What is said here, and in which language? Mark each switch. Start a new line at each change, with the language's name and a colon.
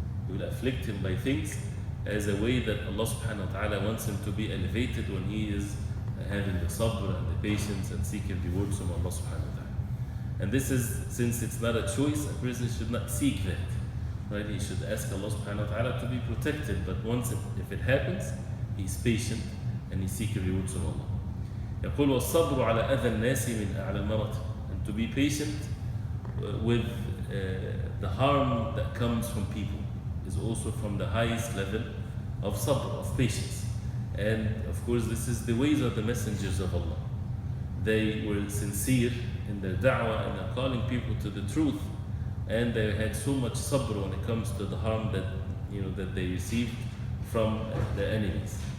English: He will afflict him by things as a way that Allah subhanahu wa ta'ala wants him to be elevated when he is having the sabr and the patience and seeking rewards from Allah subhanahu wa ta'ala. And this is, since it's not a choice, a person should not seek that. Right? He should ask Allah subhanahu wa ta'ala to be protected, but once if it happens, he's patient and he's seeking rewards from Allah.
Arabic: يقول والصبر على أذى الناس من أعلى المراتب.
English: And to be patient with the harm that comes from people is also from the highest level of sabr, of patience. And of course, this is the ways of the messengers of Allah. They were sincere in their da'wah and are calling people to the truth, and they had so much sabr when it comes to the harm that that they received from their enemies.